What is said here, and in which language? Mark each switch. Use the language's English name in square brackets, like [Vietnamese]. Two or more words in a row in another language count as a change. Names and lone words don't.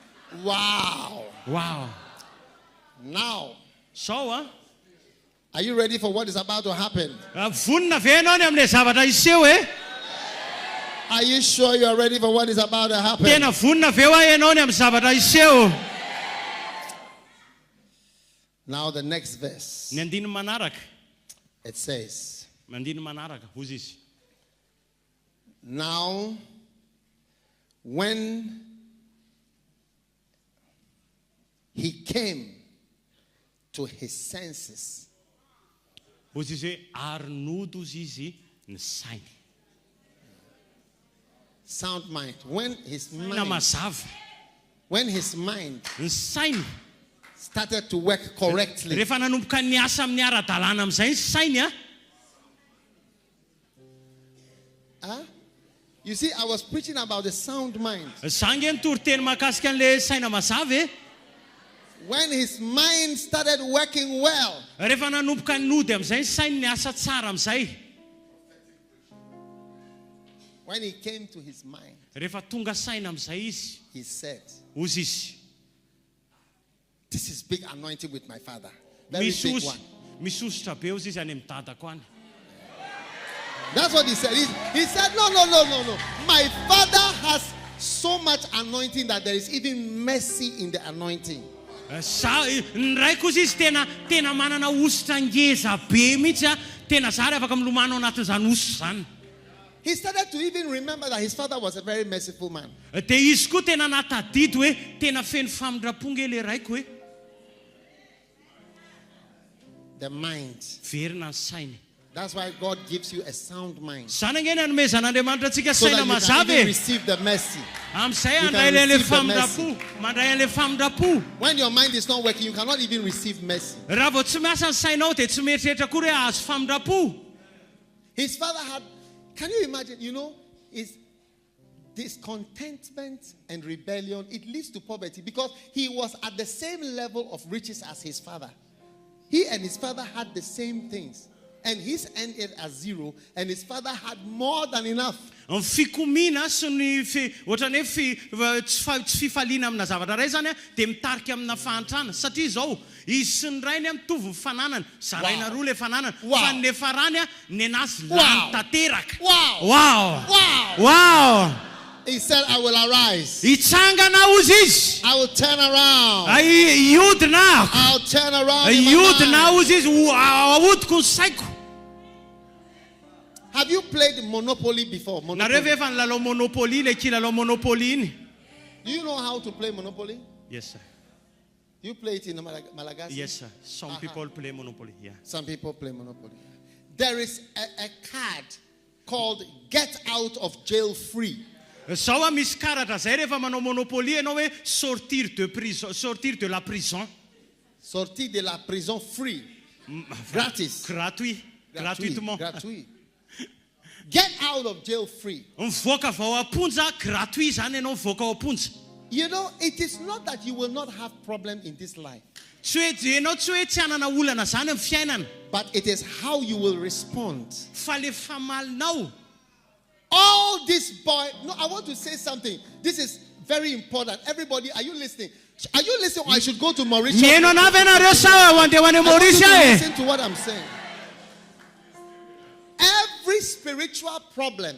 [English] Wow. Now, [Malagasy] Zao [English] are you ready for what is about to happen? [Malagasy] vonina ve ianao ny amin'ilay zavatra iseho e? [English] Are you sure you are ready for what is about to happen? [Malagasy] Tena vonina ve hoa ianao ny amin'ny zavatra iseho? [English] Now the next verse. [Malagasy] Ny andiny manaraka. [English] It says, [Malagasy] Mandiny manaraka, hozy izy. [English] now when he came to his senses. [Malagasy] Hozy izy hoe ary nodozy izy ny sainy. [English] Sound mind. When his [Malagasy] Na mind, mazava. ny sainy [English] started to work correctly. [Malagasy] rehefa nanomboka niasa amin'ny ara-dalàna amin'izay ny sainy [English] You see, I was preaching about the sound mind. [Malagasy] Zange ny toriteny mahakasika an'le saina mazava [English] When his mind started working well, [Malagasy] rehefa nanomboka nody amin'izay ny sainy niasa tsara amin'izay. [English] when he came to his mind, [Malagasy] Rehefa tonga saina amin'izay izy, [English] he said, [Malagasy] hozy izy. [English] this is big anointing with my father. Very big one. [Malagasy] Misosotra be hozy izy any amin'ny dadako any. [English] That's what he said. He said, no. My father has so much anointing that there is even mercy in the anointing. [Malagasy] Ny raiko izy tena manana ositra ngeza be mihitsy tena zary afaka milomano anatin'izany ositra zany. [English] He started to even remember that his father was a very merciful man. [Malagasy] Dia izy koa tena natadidy hoe tena feno famindraponga le raiko hoe [English] The mind. [Malagasy] verina ny sainy. [English] That's why God gives you a sound mind. [Malagasy] Zany angeny anomezan'Andriamanitra antsika [English] So that [Malagasy] saina [English] you can [Malagasy] mazava [English] even receive the mercy. [Malagasy] Amin'izay [English] You can [Malagasy] andray le [English] receive the [Malagasy] famindrapo, mandray an'le famindrapo. [English] When your mind is not working, you cannot even receive mercy. [Malagasy] Raha vao tsy miasa ny sainao dia tsy mieritreritra koa hoe azo famindrapo. [English] His father had, can you imagine, is discontentment and rebellion, it leads to poverty because he was at the same level of riches as his father. He and his father had the same things. And his ended at zero, and his father had more than enough. [Malagasy] Ny fikomina sy ny ohatran'ny hoe tsy fifaliana amina zavatra ray zany dia mitarika amina fahantrana. Satria zao, izy sy ny rainy mitovy ny fananana. Zaraina roa le fananana. Fa ny farany ny anazy lany tanteraka. [English] Wow! He said, I will arise. [Malagasy] Hitsangana hozy izy. [English] I will turn around. [Malagasy] Ihodina. [English] I'll turn around. [Malagasy] Ihodina hozy izy. Ahodiko ny saiko. [English] Have you played Monopoly before? [Malagasy] Nareo ve efa nilalao Monopoly, le kilalao Monopoly iny? [English] Do you know how to play Monopoly? Yes, sir. Do you play it in Malagasy? Yes, sir. Some people play Monopoly. Yeah. Some people play Monopoly. There is a card called Get Out of Jail Free. [Malagasy] Sao misy karatra zay rehefa manao Monopoly ianao hoe [French] sortir de la prison. Sortir de la prison free. Gratis. Gratuitement. [English] Gratuit. Get out of jail free. [Malagasy] Mivoaka vao aponja, gratuit zany ianao mivoaka ao aponja. [English] It is not that you will not have problem in this life. [Malagasy] Ianao tsy hoe tsy hanana olana zany amin'ny fiainana. [English] But it is how you will respond. [Malagasy] Fa le famalinao. [English] All this boy, no, I want to say something. This is very important. Everybody, are you listening? Are you listening or I should go to Mauritius? I want to listen to what I'm saying. Every spiritual problem